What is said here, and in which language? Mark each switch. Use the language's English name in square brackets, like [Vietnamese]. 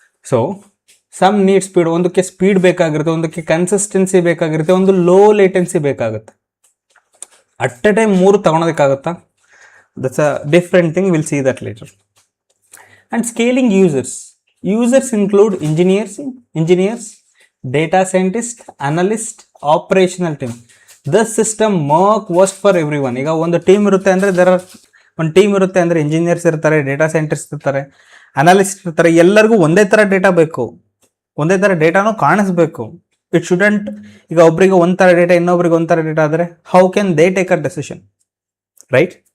[English] So some need speed. [Kannada] ಒಂದಕ್ಕೆ speed ಬೇಕಾಗಿರುತ್ತೆ, ಒಂದಕ್ಕೆ ಕನ್ಸಿಸ್ಟೆನ್ಸಿ ಬೇಕಾಗಿರುತ್ತೆ, ಒಂದು ಲೋ ಲೇಟೆನ್ಸಿ ಬೇಕಾಗುತ್ತೆ. [English] at a time 3 [Kannada] ತಗೊಳೋದಕ್ಕಾಗುತ್ತಾ? [English] That's a different thing. Will see that later. And scaling users include engineers, data scientist, analyst, operational team. This system works for everyone. [Kannada] ಈಗ ಒಂದು team ಇರುತ್ತೆ ಅಂದರೆ ಒಂದು ಟೀಮ್ ಇರುತ್ತೆ ಅಂದರೆ ಇಂಜಿನಿಯರ್ಸ್ ಇರ್ತಾರೆ, data scientist ಇರ್ತಾರೆ, analyst ಇರ್ತಾರೆ, ಎಲ್ಲರಿಗೂ ಒಂದೇ ಥರ ಡೇಟಾ ಬೇಕು, ಒಂದೇ ಥರ ಡೇಟಾನು ಕಾಣಿಸ್ಬೇಕು. [English] it shouldn't [Kannada] ಈಗ ಒಬ್ರಿಗೆ ಒಂಥರ ಡೇಟಾ ಇನ್ನೊಬ್ರಿಗೆ ಒಂಥರ ಡೇಟಾ ಆದರೆ [English] How can they take a decision, right?